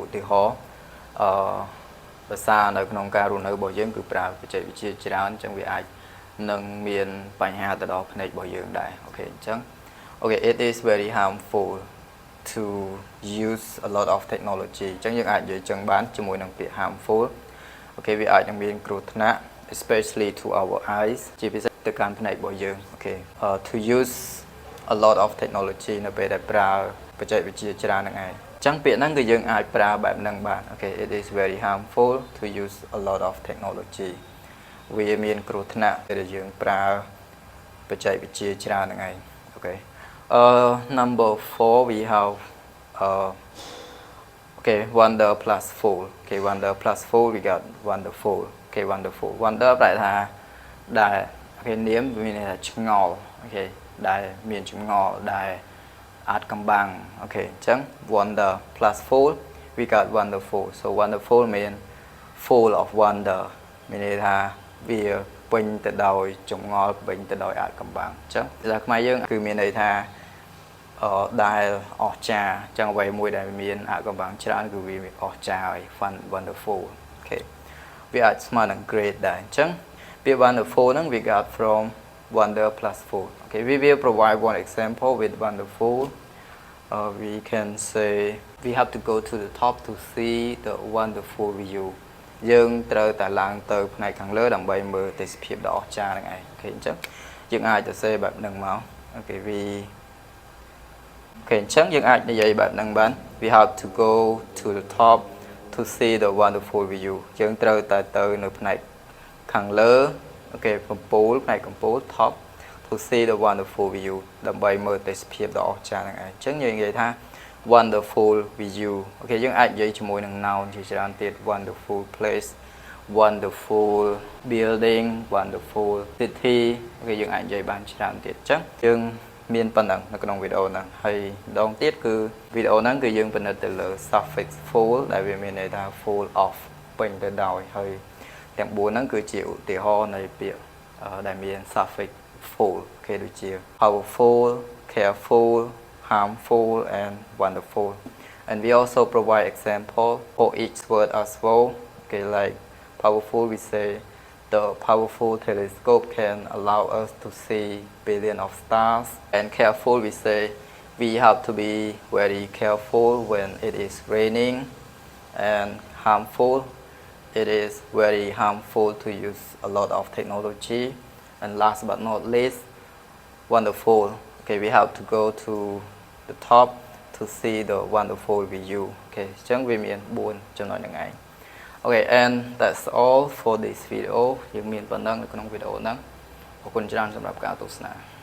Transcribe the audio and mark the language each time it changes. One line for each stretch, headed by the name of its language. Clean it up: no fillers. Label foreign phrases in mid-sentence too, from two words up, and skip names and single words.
Khmer: ទាហរណ៍ភាសានៅក្នុងការរស់នៅរបស់យើងគឺប្រើបច្ចេកវិទ្យាច្រើនអញ្ចឹងវាអាចនឹងមានបញ្ហាទៅដល់ភ្នែករបស់យើងដែរអូខេអញ្ចឹងអូ ខេ
English: it is very harmful to use a lot of technology
Khmer: អញ្ចឹងយើងអាចនិយាយចឹងបានជាមួយនឹងពាក្យ harmful អូខេវាអាច នឹងមានគ្រោះថ្នាក់
English: especially to our eyes
Khmer: ជាពិសេសទៅកាន់ភ្នែករបស់យើងអូខេ
English: to use a lot of technology
Khmer: នៅពេលដែលប្រើបច្ចេកវិទ្យាច្រើនហ្នឹងឯងអញ្ចឹងពាក្យហ្នឹងគឺយើងអាចប្រើបែបហ្នឹងបានអូខេ
English: it is very harmful to use a lot of technology
Khmer: វាមានគ្រោះថ្នាក់ពេលដែលយើងប្រើបច្ចេកវិទ្យាច្រើនហ្នឹងឯងអូខេ
English: number 4 we have okay wonder plus fool okay wonder plus fool we got wonderful okay wonderful wonder
Khmer: ប្រែថាដែលអូខេនាមមានន័យថាឆ្ងល់អូខេដែលមានចម្ង ល់ដែលអាចកំបាំងអូខេអញ្ចឹង
English: wonder plus fool we got wonderful so wonderful mean full of wonder មាន
Khmer: ន័យថាវាពេញទៅដោយចម្ងល់ពេញទៅដោយអាចកំបាំងអញ្ចឹងភាសាខ្មែរយើងគឺមានន័យថាដែលអស្ចារ្យអញ្ចឹងអ្វីមួយដែលមានអាចកំបាំងច្រើនគឺវាអស្ចារ្យហើយ wonderful អូខេវាអាចស្មើនឹង great ដែរអញ្ចឹងពាក្យ wonderful ហ្នឹង
English: we got from wonder plus fool okay we will provide one example with wonderful we can say we have to go to the top to see the wonderful view
Khmer: យើងត្រូវតែឡើងទៅផ្នែកខាងលើដើម្បីមើលទេសភាពដ៏អស្ចារ្យហ្នឹងឯងអូខេអញ្ចឹងយើងអាចទៅសេបែបហ្នឹងមកអូខេអូខេអញ្ចឹងយើងអាចនិយាយបែបហ្នឹងបាន
English: we have to go to the top to see the wonderful view
Khmer: យើងត្រូវតែទៅ នៅផ្នែកខាងលើអូខេកំពូលផ្នែកកំពូល
English: top to see the wonderful view
Khmer: ដើម្បីមើលទេសភាពដ៏អស្ចារ្យហ្នឹងឯងអញ្ចឹងយើងនិយាយថា
English: wonderful view
Khmer: អូខេយើងអាចនិយាយជាមួយនឹង noun ជាច្រើនទៀត
English: wonderful place wonderful building wonderful city
Khmer: អូ ខេយើងអាចនិយាយបានច្រើនទៀតអញ្ចឹងយើងមានប៉ុណ្ណឹងនៅក្នុងវីដេអូហ្នឹងហើយម្ដងទៀតគឺវីដេអូហ្នឹងគឺយើងពិនិត្យទៅលើ
English: suffix full
Khmer: ដែលវាមានន័យថា
English: full of
Khmer: ពេញ ទៅដោយហើយទាំង4ហ្នឹងគឺជាឧទាហរណ៍នៃពាក្យដែលមាន
English: suffix full
Khmer: គេដូចជា
English: powerful careful harmful and wonderful and we also provide example for each word as well okay like powerful we say the powerful telescope can allow us to see billions of stars and careful we say we have to be very careful when it is raining and harmful it is very harmful to use a lot of technology and last but not least wonderful okay we have to go to the top to see the wonderful view okay
Khmer: អញ្ចឹងវាមាន4ចំណុចហ្នឹងឯង
English: okay and that's all for this video
Khmer: យើងមានប៉ុណ្ណឹងនៅក្នុងវីដេអូហ្នឹងអរគុណច្រើនសម្រាប់ការទស្សនា